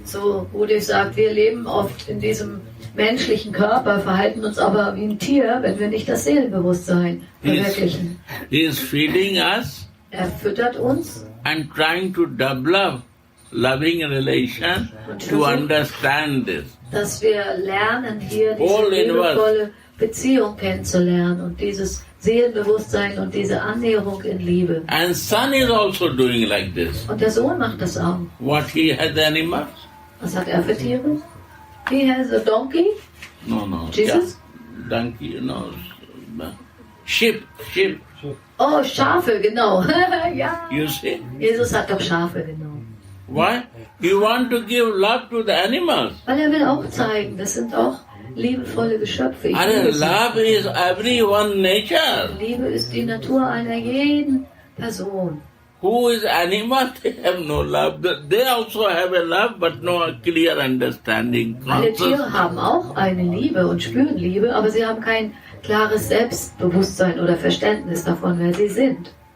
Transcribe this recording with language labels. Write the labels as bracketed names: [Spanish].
[German] So Buddha sagt, wir leben oft in diesem menschlichen Körper, verhalten uns aber wie ein Tier, wenn wir nicht das Seelenbewusstsein verwirklichen. [English] He is feeding us [German] Füttert uns [English] and trying to develop loving relation to understand this. [German] dass wir lernen, hier [English] All [German] diese [English] in one. [German] liebevolle Beziehung kennenzulernen und dieses Seelenbewusstsein und diese Annäherung in Liebe. [English] And son is also doing like this. [German] Und der Sohn macht das auch. [English] What he has animals? [German] Was hat er für Tiere? [English] He has a donkey. No. Jesus? Donkey, no. Sheep. [German] Oh, Schafe, genau. Ja. [English] You see? [German] Jesus hat doch Schafe, genau. [English] Why? He want to give love to the animals. [German] Weil er will auch zeigen, das sind auch liebevolle Geschöpfe. Ich [English] And [German] liebe sie. [English] love is everyone's nature. [German] Liebe ist die Natur einer jeden Person. [English] Who is animal? They have no love. They also have a love, but no clear understanding. [German] Alle Tiere haben auch eine Liebe und spüren Liebe, aber sie haben kein klares Selbstbewusstsein oder Verständnis davon, wer sie sind.